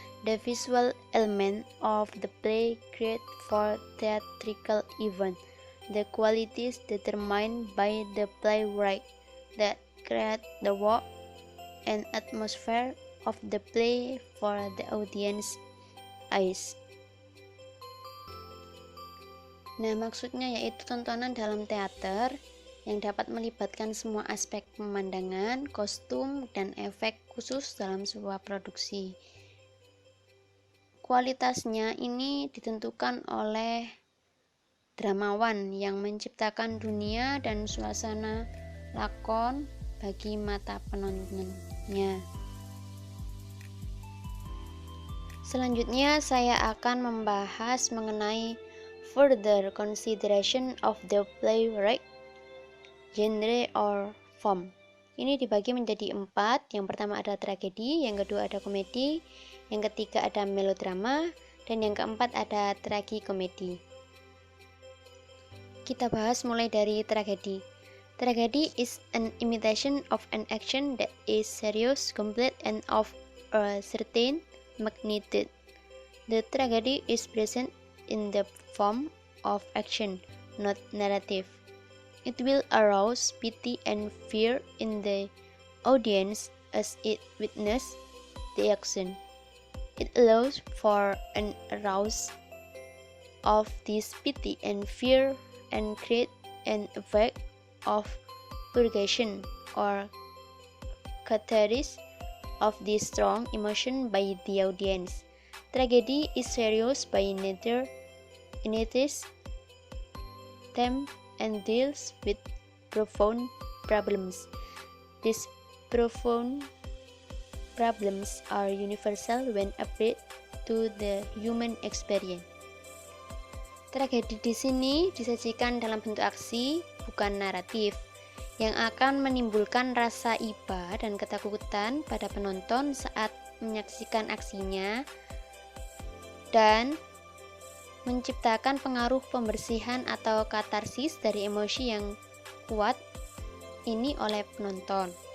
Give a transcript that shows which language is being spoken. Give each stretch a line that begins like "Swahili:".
English: The visual element of the play created for theatrical event. The qualities determined by the playwright that create the work and atmosphere of the play for the audience eyes.
Indonesian: Nah, maksudnya yaitu tontonan dalam teater yang dapat melibatkan semua aspek pemandangan, kostum, dan efek khusus dalam sebuah produksi. Kualitasnya ini ditentukan oleh dramawan yang menciptakan dunia dan suasana lakon bagi mata penontonnya. Selanjutnya saya akan membahas mengenai
English: further consideration of the playwright, genre or form.
Indonesian: Ini dibagi menjadi 4. Yang pertama ada tragedi, yang kedua ada komedi, yang ketiga ada melodrama, dan yang keempat ada tragikomedi. Kita bahas mulai dari tragedi.
English: Tragedy is an imitation of an action that is serious, complete, and of a certain magnitude. The tragedy is present in the form of action, not narrative. It will arouse pity and fear in the audience as it witnesses the action. It allows for an arousal of this pity and fear and create an effect of purgation or catharsis of this strong emotion by the audience. Tragedy is serious by nature in its theme and deals with profound problems. These profound problems are universal when applied to the human experience.
Indonesian: Tragedi di sini disajikan dalam bentuk aksi, bukan naratif, yang akan menimbulkan rasa iba dan ketakutan pada penonton saat menyaksikan aksinya dan menciptakan pengaruh pembersihan atau katarsis dari emosi yang kuat ini oleh penonton.